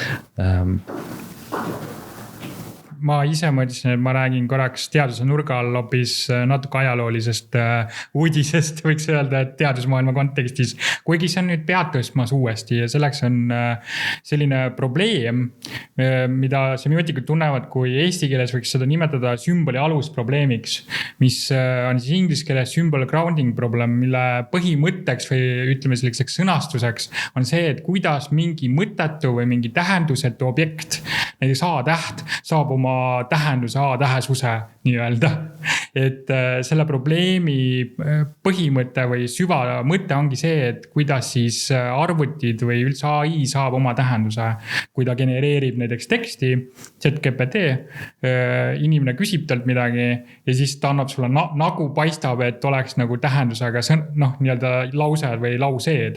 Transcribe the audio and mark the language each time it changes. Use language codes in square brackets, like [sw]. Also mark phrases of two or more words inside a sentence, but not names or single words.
[et] Ma ise mõtlesin, et ma räägin korraks teaduse nurga all hoopis natuke ajaloolisest uudisest, võiks öelda, et teadusmaailma kontekstis. Kuigi see on nüüd pead tõstmas uuesti ja selleks on selline probleem, mida semiootikud tunnevad, kui eesti keeles võiks seda nimetada sümboli alusprobleemiks, mis on siis inglise keeles [en] symbol grounding problem, [et] mille põhimõtteks või ütleme selliseks sõnastuseks on see, et kuidas mingi mõttetu või mingi tähendusetu objekt, näiteks A-täht, saab oma tähenduse A-tähesuse nii-öelda. Et selle probleemi põhimõte või süvamõte ongi see, et kuidas siis arvutid või üldse AI saab oma tähenduse, kui ta genereerib näiteks teksti, ChatGPT, inimene küsib talt midagi ja siis ta annab sulle nagu paistab, et oleks nagu tähendusega nii-öelda lause või lauseed.